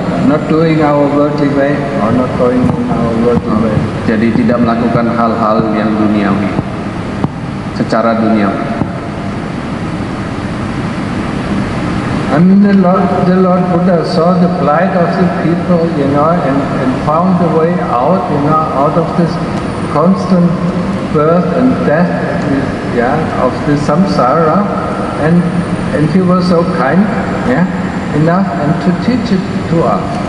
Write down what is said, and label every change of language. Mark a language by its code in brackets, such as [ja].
[en] Not doing our worldly way, or not going in our worldly way. [id] Jadi tidak melakukan hal-hal yang duniawi, secara duniawi. [en] I mean the Lord Buddha saw the plight of the people, and found the way out, out of this constant birth and death, of this samsara, and he was so kind, enough and to teach it to us.